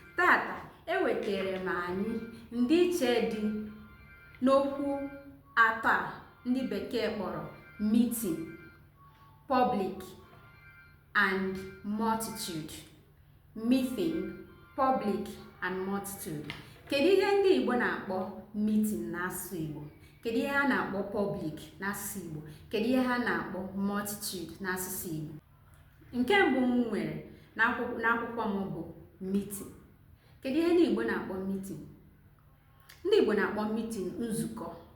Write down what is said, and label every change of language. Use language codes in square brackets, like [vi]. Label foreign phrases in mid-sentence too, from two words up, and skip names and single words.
[ig] Tata, ewetara m anyị ndịiche dị n'okwu atọ a ndị bekee kpọrọ [en] meeting, public, and multitude. Meeting, public, and multitude. [ig] Kedu ihe ndị Igbo na-akpọ meeting n'asụsụ Igbo? Kedu ihe a na-akpọ public n'asụsụ Igbo? Kedu ihe ha na-akpọ multitude n'asụsụ Igbo? Nke mbụ m nwere n'akwụkwọ, n'akwụkwọ m bụ meeting. Kedu ihe ndị Igbo na-akpọ meeting? Ndị Igbo na-akpọ meeting nzukọ.